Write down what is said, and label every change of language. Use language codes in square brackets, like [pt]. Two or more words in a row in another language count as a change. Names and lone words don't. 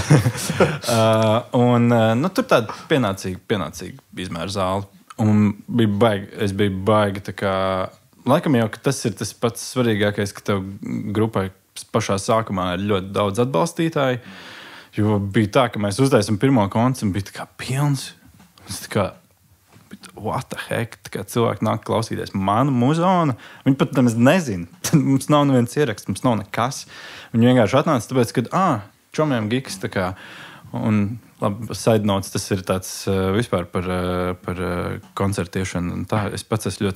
[lv] Tur tāda pienācīga izmēra zāle. Un es biju baigi, tā kā, laikam jau, ka tas ir tas pats svarīgākais, ka tev grupai pašā sākumā ir ļoti daudz atbalstītāji, jo bija tā, ka mēs uztaisam pirmo koncertu un bija tā kā pilns. Tā kā, [en] what the heck, [lv] tā kā cilvēki nāk klausīties manu muzonu, viņi pat nemaz nezina. Mums nav neviens ieraksts, mums nav nekas. Viņi vienkārši atnāca, tāpēc, ka, čomiem giks, tā kā, un labi, [en] side notes, [lv] tas ir tāds vispār par koncertiešanu, un tā, es pats esmu